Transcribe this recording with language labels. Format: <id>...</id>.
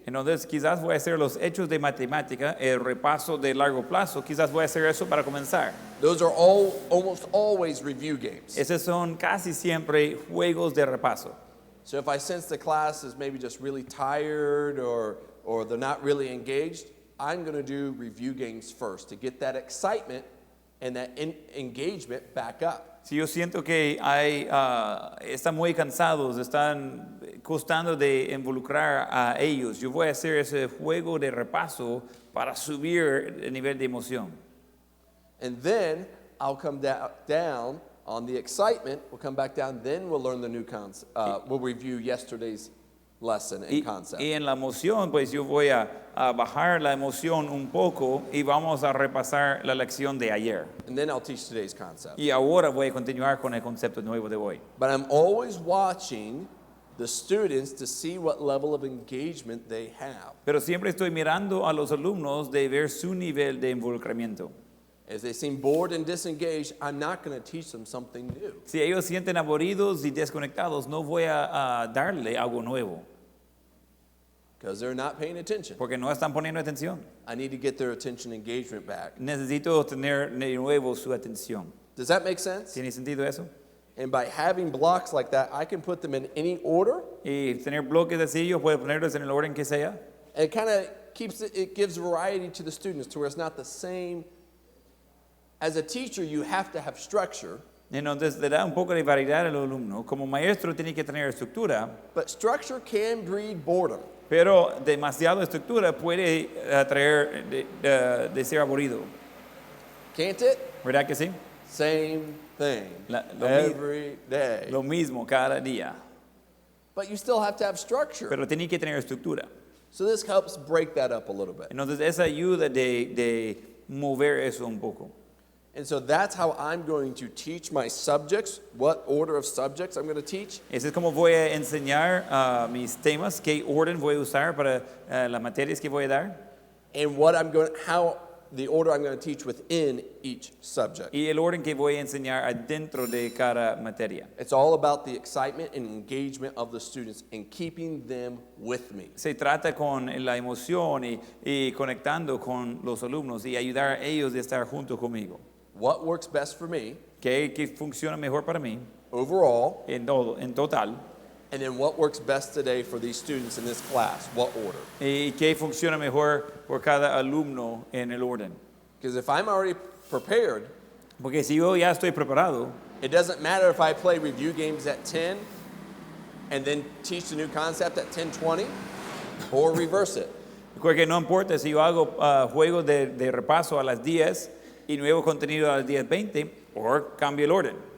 <es>Entonces quizás voy a hacer los hechos de matemática, el repaso de largo plazo, quizás voy a hacer eso para comenzar.</es> <en>Those are all almost always review games.</en> <es>Esos son casi siempre juegos de repaso.</es> <en>So if I sense the class is maybe just really tired or they're not really engaged, I'm going to do review games first to get that excitement and that engagement back up.</en> <es>Si yo siento que están muy cansados, están costando de involucrar a ellos, yo voy a hacer ese juego de repaso para subir el nivel de emoción.</es> <en>And then I'll come down on the excitement. We'll come back down. Then we'll learn the new concept. We'll review yesterday's lesson and concept.</en> <es>Y en la emoción, pues yo voy a bajar la emoción un poco y vamos a repasar la lección de ayer.</es> <en>And then I'll teach today's concept.</en> <es>Y ahora voy a continuar con el concepto nuevo de hoy.</es> <en>But I'm always watching the students to see what level of engagement they have.</en> <es>Pero siempre estoy mirando a los alumnos de ver su nivel de involucramiento.</es> <en>If they seem bored and disengaged, I'm not going to teach them something new.</en> <es>Si ellos sienten aburridos y desconectados, no voy a darle algo nuevo,</es> <en>Because they're not paying attention.</en> <es>porque no están poniendo atención.</es> <en>I need to get their attention engagement back.</en> <es>Necesito tener de nuevo su atención.</es> <en>Does that make sense?</en> <es>¿Tiene sentido eso?</es> <en>And by having blocks like that, I can put them in any order.</en> <es>Y tener bloques así, yo puedo ponerlos en el orden que sea.</es> <en>And it kind of it gives variety to the students to where it's not the same. As a teacher, you have to have structure,</en> <es>Entonces le da un poco de variedad al alumno. Como maestro tiene que tener estructura,</es> <en>but structure can breed boredom.</en> <es>pero demasiada estructura puede traer de ser aburrido.</es> <en>Can't it?</en> <es>¿Verdad que sí?</es> <en>Same thing</en> <es>Lo</es> <en>every day.</en> <es>Lo mismo cada día.</es> <en>But you still have to have structure.</en> <es>Pero tiene que tener estructura.</es> <en>So this helps break that up a little bit.</en> <es>Entonces esa ayuda de mover eso un poco.</es> <en>And so that's how I'm going to teach my subjects, what order of subjects I'm going to teach.</en> <es>Ese es como voy a enseñar mis temas, qué orden voy a usar para las materias que voy a dar.</es> <en>And how the order I'm going to teach within each subject.</en> <es>Y el orden que voy a enseñar adentro de cada materia.</es> <en>It's all about the excitement and engagement of the students and keeping them with me.</en> <es>Se trata con la emoción y conectando con los alumnos y ayudar a ellos de estar junto conmigo.</es> <en>What works best for me</en> <es>¿Qué funciona mejor para mí</es> <en>overall,</en> <es>en total?</es> <en>and then what works best today for these students in this class, what order?</en> <es>¿Y qué funciona mejor por cada alumno en el orden?</es> <en>Because if I'm already prepared,</en> <es>Porque si yo ya estoy preparado,</es> <en>it doesn't matter if I play review games at 10 and then teach the new concept at 10:20 or reverse it.</en> <es>porque no importa si yo hago juegos de repaso a las 10 y nuevo contenido a las 10:20 o cambio el orden.</es>